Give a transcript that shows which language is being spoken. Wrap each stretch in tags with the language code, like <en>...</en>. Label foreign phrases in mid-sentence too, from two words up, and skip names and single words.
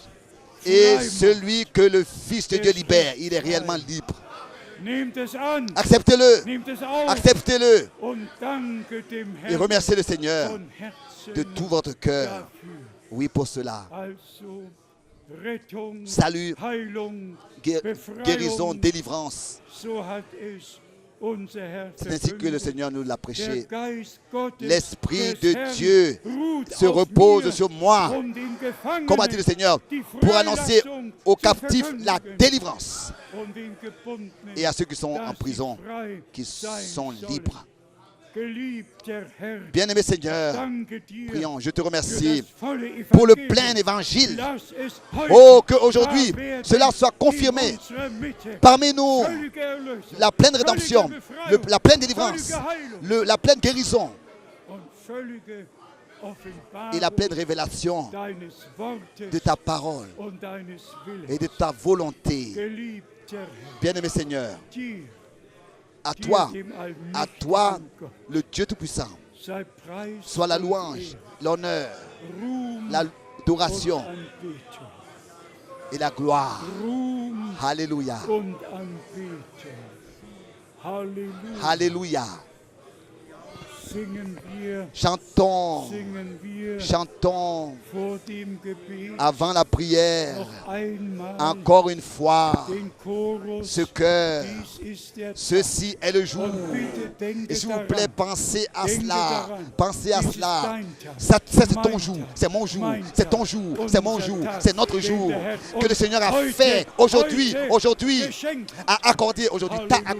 <fr>Et</fr> <de>frei macht,</de> <fr>celui que le Fils de Dieu libère, il est réellement libre.</fr> <de>nehmt es an,</de> <fr>Acceptez-le,</fr> <de>nehmt es auf</de> <fr>acceptez-le</fr> <de>und danke dem</de> <fr>et</fr> <de>Herrn</de> <fr>remerciez le Seigneur</fr> <de>von Herzen</de> <fr>de tout votre cœur.</fr> <de>dafür.</de> <fr>Oui, pour cela.</fr> <de>Also Rettung,</de> <fr>Salut,</fr> <de>Heilung,</de> <fr>guérison,</fr> <de>Befreiung,</de> <fr>délivrance.</fr> <de>so hat es unser Herr</de> <fr>C'est ainsi que le</fr> <de>verkündet.</de> <fr>Seigneur nous l'a</fr> <de>Der</de> <fr>prêché.</fr> <de>Geist Gottes</de> <fr>L'Esprit</fr> <de>des</de> <fr>de</fr> <de>Herrn</de> <fr>Dieu</fr> <de>ruht</de> <fr>se</fr> <de>auf</de> <fr>repose</fr> <de>mir,</de> <fr>sur moi,</fr> <de>um den Gefangenen</de> <fr>comme a dit le Seigneur,</fr> <de>die</de> <fr>pour annoncer</fr> <de>Freilassung</de> <fr>aux</fr> <de>zu</de> <fr>captifs la</fr> <de>verkündigen</de> <fr>délivrance</fr> <de>und den Gebundenen,</de> <fr>et à ceux qui sont en</fr> <de>dass sie</de> <fr>prison,</fr> <de>frei</de> <fr>qui</fr> <de>sein</de> <fr>sont</fr> <de>sollen.</de> <fr>libres.</fr> <de>Geliebter Herr,</de> <fr>Bien-aimé Seigneur,</fr> <de>danke dir</de> <fr>prions, je te</fr> <de>für</de> <fr>remercie</fr> <de>das volle</de> <fr>pour le</fr> <de>Evangelium.</de> <fr>plein évangile.</fr> <de>Lass es heute</de> <fr>Oh, qu'aujourd'hui,</fr> <de>wahr werden</de> <fr>cela soit</fr> <de>in</de> <fr>confirmé</fr> <de>unserer Mitte.</de> <fr>parmi nous.</fr> <de>Völlige Erlösung,</de> <fr>La pleine rédemption,</fr> <de>völlige Befreiung,</de> <fr>la pleine délivrance,</fr> <de>völlige Heilung</de> <fr>la pleine guérison</fr> <de>und völlige Offenbarung</de> <fr>et la pleine révélation</fr> <de>deines Wortes</de> <fr>de ta parole</fr> <de>und deines Willens.</de> <fr>et de ta volonté.</fr> <de>Geliebter Herr,</de> <fr>Bien-aimé Seigneur,</fr> <de>dir,</de> <fr>à</fr> <de>dir,</de> <fr>toi,</fr> <de>dem</de> <fr>à toi,</fr> <de>allmächtigen Gott,</de> <fr>le Dieu Tout-Puissant,</fr> <de>sei Preis</de> <fr>soit la</fr> <de>und</de> <fr>louange,</fr> <de>Ehre,</de> <fr>l'honneur,</fr> <de>Ruhm</de> <fr>l'adoration</fr> <de>und Anbetung.</de> <fr>et la gloire.</fr> <de>Ruhm</de> <fr>Alléluia.</fr> <de>und Anbetung. Halleluja.</de> <fr>Alléluia.</fr> <de>Singen wir,</de> <fr>Chantons,</fr> <de>singen wir</de> <fr>chantons</fr> <de>vor dem Gebet</de> <fr>avant la prière,</fr> <de>noch einmal</de> <fr>encore une fois,</fr> <de>den Chorus.</de> <fr>ce cœur.</fr> <de>Dies ist der</de> <fr>Ceci est le jour.</fr> <de>Und bitte denke</de> <fr>Et s'il vous</fr> <de>daran,</de> <fr>plaît, pensez à</fr> <de>denke</de> <fr>cela.</fr> <de>daran.</de> <fr>Pensez à</fr> <de>Dies ist</de> <fr>cela.</fr> <de>dein Tag,</de> <fr>Ça, c'est</fr> <de>mein</de> <fr>ton jour.</fr> <de>Tag,</de> <fr>C'est mon jour.</fr> <de>mein</de> <fr>C'est</fr> <de>Tag,</de> <fr>ton jour. C'est mon</fr> <de>unser</de> <fr>jour.</fr> <de>Tag,</de> <fr>C'est notre</fr> <de>den</de> <fr>jour.</fr> <de>der Herr</de> <fr>Que le</fr> <de>uns</de> <fr>Seigneur a</fr> <de>heute,</de> <fr>fait aujourd'hui.</fr> <de>heute</de> <fr>Aujourd'hui.</fr> <de>geschenkt hat.</de> <fr>A accordé. Aujourd'hui. T'a Alléluia.</fr>